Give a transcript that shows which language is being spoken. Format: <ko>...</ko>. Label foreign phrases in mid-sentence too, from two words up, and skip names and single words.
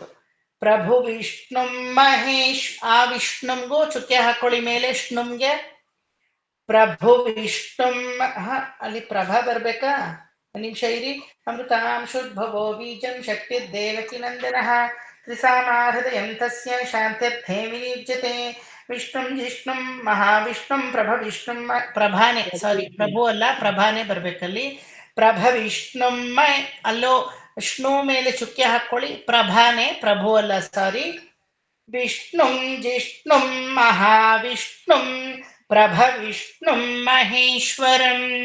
<sa>ಪ್ರಭು ವಿಷ್ಣುಂ ಮಹೇಶ್.</sa> <kn>ಆ ವಿಷ್ಣುಂಗೂ ಚುಕ್ಕೆ ಹಾಕೊಳ್ಳಿ ಮೇಲೆ ಷ್ಣುಂಗೆ.</kn> <sa>ಪ್ರಭು ವಿಷ್ಣುಂ.</sa> <kn>ಅಲ್ಲಿ ಪ್ರಭಾ ಬರ್ಬೇಕಾ, ನಿಮಿಷ ಇರಿ.</kn> <sa>ಅಮೃತಾಂ ಶುದ್ಭವೋ ಬೀಜಂ ಶಕ್ತಿರ್ದೇವಕಿ ನಂದನಃ ತ್ರಿಸಾಮಾ ಹೃದಯಂ ತಸ್ಯ ಶಾಂತ್ಯರ್ಥೇ ವಿನಿಯುಜ್ಯತೆ. ವಿಷ್ಣುಂ ಜಿಷ್ಣುಂ ಮಹಾವಿಷ್ಣುಂ ಪ್ರಭವಿಷ್ಣುಂ.</sa> <kn>ಪ್ರಭಾನೆ, ಸಾರಿ ಪ್ರಭು ಅಲ್ಲ, ಪ್ರಭಾನೆ ಬರ್ಬೇಕಲ್ಲಿ. ಪ್ರಭವಿಷ್ಣುಂ ಅಲ್ಲೋ ವಿಷ್ಣು ಮೇಲೆ ಚುಕ್ಕೆ ಹಾಕೊಳ್ಳಿ. ಪ್ರಭಾನೆ, ಪ್ರಭು ಅಲ್ಲ, ಸಾರಿ.</kn> <sa>ವಿಷ್ಣುಂ ಜಿಷ್ಣುಂ ಮಹಾವಿಷ್ಣುಂ ಪ್ರಭವಿಷ್ಣುಂ ಮಹೇಶ್ವರಂ.</sa>